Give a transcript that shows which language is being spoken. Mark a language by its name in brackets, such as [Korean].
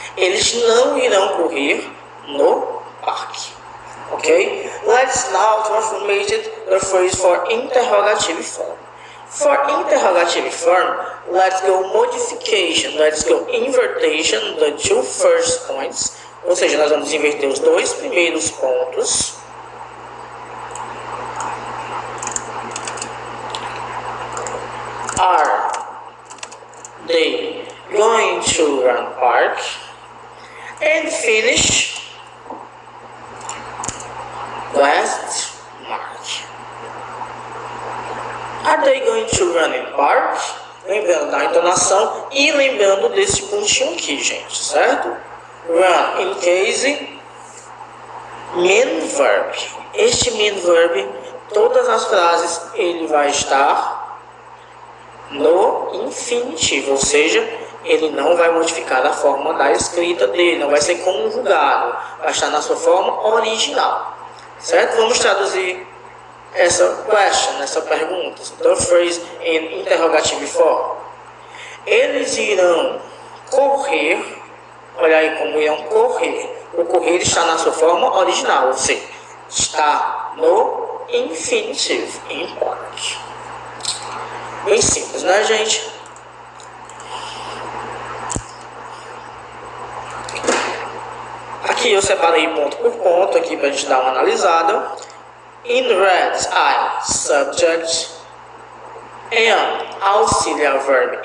[Portuguese] Eles não irão correr no parque. Okay? [English] Let's now transform the phrase for interrogative form. For interrogative form, let's go modification, let's go invertation, the two first points. [Portuguese] Ou seja, nós vamos inverter os dois primeiros pontos. [English] Are they going to run park? And finish last mark. Are they going to run in park? [Portuguese] Lembrando da entonação e lembrando desse pontinho aqui, gente, certo? [English] Run in case main verb. [Portuguese] Este main verb, todas as frases, ele vai estar no infinitivo, ou seja, ele não vai modificar a forma da escrita dele, não vai ser conjugado, vai estar na sua forma original, certo? Vamos traduzir essa question, essa pergunta. [English] The phrase in interrogative form. [Portuguese] Eles irão correr. Olha aí como irão correr. O correr está na sua forma original, ou seja, está no infinitivo, em part. Bem simples, né, gente? Aqui eu separei ponto por ponto aqui para a gente dar uma analisada. [English] In red, I, subject, and auxiliary verb.